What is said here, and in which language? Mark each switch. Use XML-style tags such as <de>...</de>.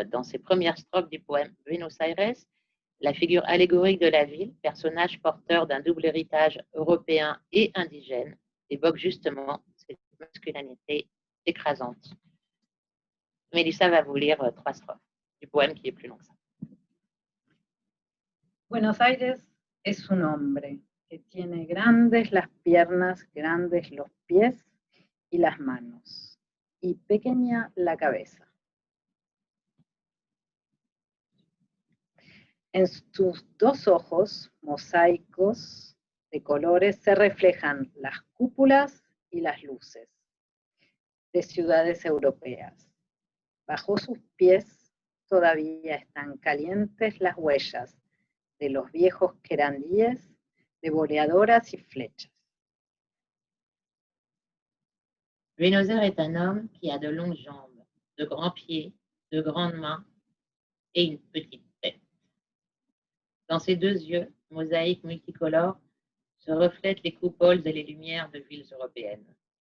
<fr>Dans ses premières strophes du poème Buenos Aires, la figure allégorique de la ville, personnage porteur d'un double héritage européen et indigène, évoque justement cette masculinité écrasante. Mélissa va vous lire 3 strophes du poème qui est plus long que ça.</fr> <es>Buenos Aires es un hombre que tiene grandes las piernas, grandes los pies y las manos, y pequeña la cabeza. En sus dos ojos, mosaicos de colores, se reflejan las cúpulas y las luces de ciudades europeas. Bajo sus pies todavía están calientes las huellas de los viejos querandíes de boleadoras y flechas.</es> <fr>Buenos Aires est un homme qui a de longues jambes, de grands pieds, de grandes mains et une petite tête. Dans ses deux yeux, mosaïques multicolores, se reflètent les coupoles et les lumières de villes européennes.</fr>